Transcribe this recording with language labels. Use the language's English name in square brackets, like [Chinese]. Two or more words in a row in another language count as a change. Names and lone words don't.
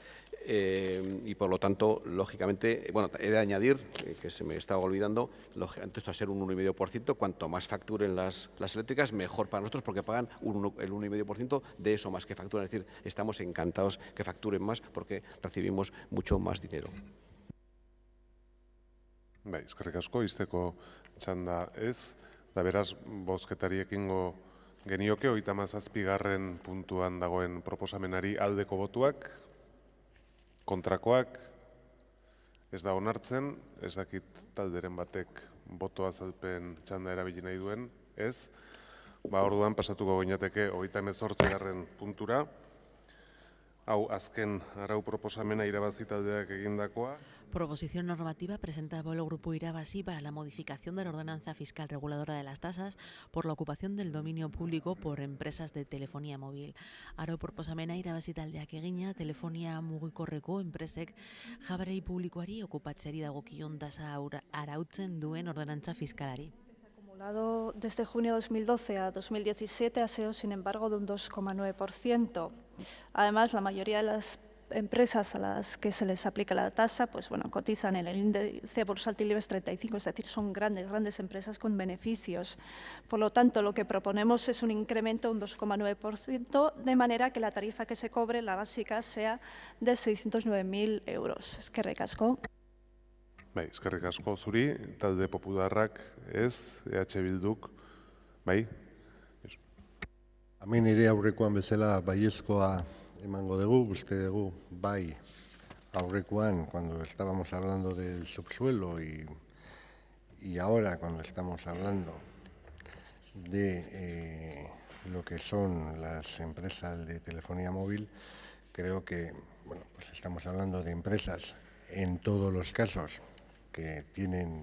[Spanish] Y por lo tanto, lógicamente, bueno, he de añadir, que se me estaba olvidando, lógicamente esto va a ser un 1,5%, cuanto más facturen las eléctricas, mejor para nosotros, porque pagan el 1,5% de eso más que facturan. Es decir, estamos encantados que facturen más porque recibimos mucho más dinero. [Basque] Bai, eskerrik asko, izteko txanda ez, da beraz, bozketari ekingo genioke, 37. puntuan dagoen proposamenari aldeko botuak, kontrakoak, ez da onartzen, ez dakit talderen batek boto azalpen txanda erabili nahi duen, ez, orduan pasatuko ginateke 38. puntura. Hau, azken arau proposamena irabazi taldeak egindakoa. [Spanish] Proposición normativa presentada por el Grupo Irabazi para la modificación de la ordenanza fiscal reguladora de las tasas por la ocupación del dominio público por empresas de telefonía móvil. [Basque] Arau proposamena irabazi taldeak egina telefonia mugikorreko enpresek jaberei publikoari okupatzeari dagokion tasa arautzen duen ordenantza fiskalari. [Spanish] Acumulado desde junio de 2012 a 2017 ha sido, sin embargo, de un 2,9%. Además, la mayoría de las empresas a las que se les aplica la tasa, pues bueno, cotizan en el índice bursátil IBEX 35, es decir, son grandes empresas con beneficios. Por lo tanto, lo que proponemos es un incremento de un 2,9%, de manera que la tarifa que se cobre, la básica, sea de 609.000 euros. [Basque] Eskerrik asko. Bai, eskerrik asko zuri, talde popularrak ez, EH Bilduk, bai? Hemen ere aurrekoan bezala baiezkoa emango dugu, uste dugu bai aurrekoan [Spanish] cuando estábamos hablando del subsuelo y ahora cuando estamos hablando de lo que son las empresas de telefonía móvil, creo que bueno, pues estamos hablando de empresas en todos los casos que tienen